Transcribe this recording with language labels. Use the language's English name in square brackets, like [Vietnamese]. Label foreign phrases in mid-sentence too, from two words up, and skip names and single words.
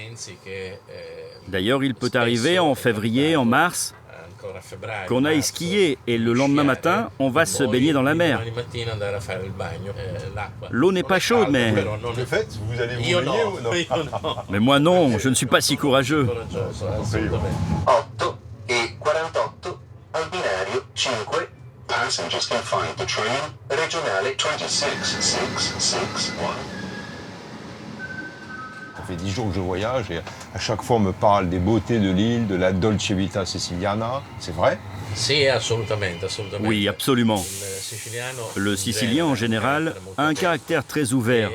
[French] D'ailleurs, il peut arriver en février, en mars, qu'on aille skier et le lendemain matin, on va se baigner dans la mer. L'eau n'est pas chaude, mais... Le fait, vous allez vous baigner ou non? Mais moi non, je ne suis pas si courageux. [Italian] 8 e 48 al binario 5, [English] passengers can find the train Regionale 26661. [French] Ça fait 10 jours que je voyage et à chaque fois on me parle des beautés de l'île, de la [Italian] Dolce Vita siciliana. [French] C'est vrai? Oui, absolument. Le Sicilien, en général, a un caractère très ouvert.